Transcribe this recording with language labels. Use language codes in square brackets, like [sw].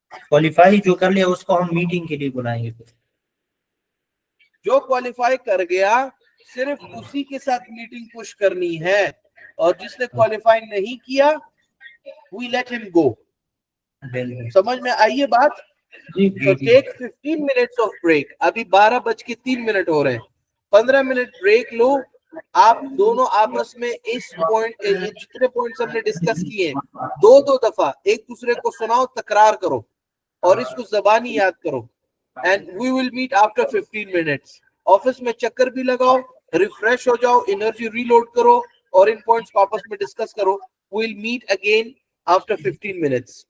[ur] Qualify جو کر لیا اس کو ہم میٹنگ کے لیے بلائیں گے. جو کوالیفائی کر گیا صرف اسی کے ساتھ میٹنگ پش کرنی ہے, اور جس نے کوالیفائی نہیں کیا [en] we let him go. [ur] سمجھ میں آئیے بات؟ [en] So take 15 minutes of break. [ur] ابھی 12:03 ہو رہے ہیں. 15 منٹ بریک لو. آپ دونوں آپس میں اس پوائنٹ, جتنے پوائنٹس ہم نے ڈسکس کیے ہیں 2 دفعہ ایک دوسرے کو سناؤ, تکرار کرو اور اس کو زبانی یاد کرو. [en] And we will meet after 15 minutes. [ur] Office میں چکر بھی لگاؤ, ریفریش ہو جاؤ, انرجی ریلوڈ کرو اور ان پوائنٹس کو آپس میں ڈسکس کرو. [en] We'll meet again after 15 minutes.